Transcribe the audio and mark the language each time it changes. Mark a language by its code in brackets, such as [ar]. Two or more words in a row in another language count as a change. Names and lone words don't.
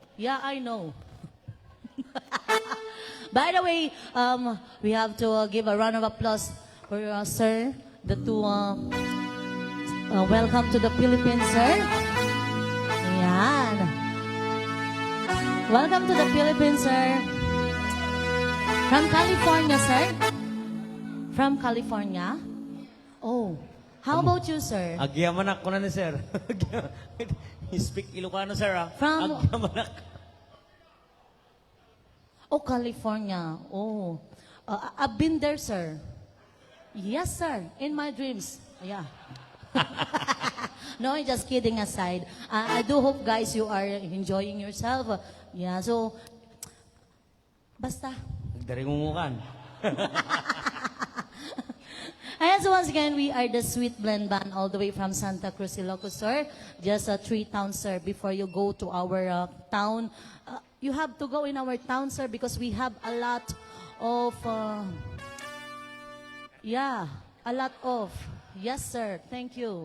[en] By the way, we have to give a round of applause for sir, the two, welcome to the Philippines, sir. Ayan. Welcome to the Philippines, sir. From California, sir. From California. Oh, how about you, sir? [ilo] Agyamanak ko na ni sir. [en] Speak Ilocano, sir. From- [ilo] Agyamanak. [en] Oh, California. Oh, I've been there, sir. Yes, sir. In my dreams. Yeah. No, just kidding aside. I do hope, guys, you are enjoying yourself. Yeah, so, basta. [ilo] Nagdaringungukan. [en] And so once again, we are the Sweet Blend Band all the way from Santa Cruz, Ilocos, sir. Just 3 towns, sir, before you go to our town. You have to go in our town, sir, because we have a lot of, yes, sir, thank you.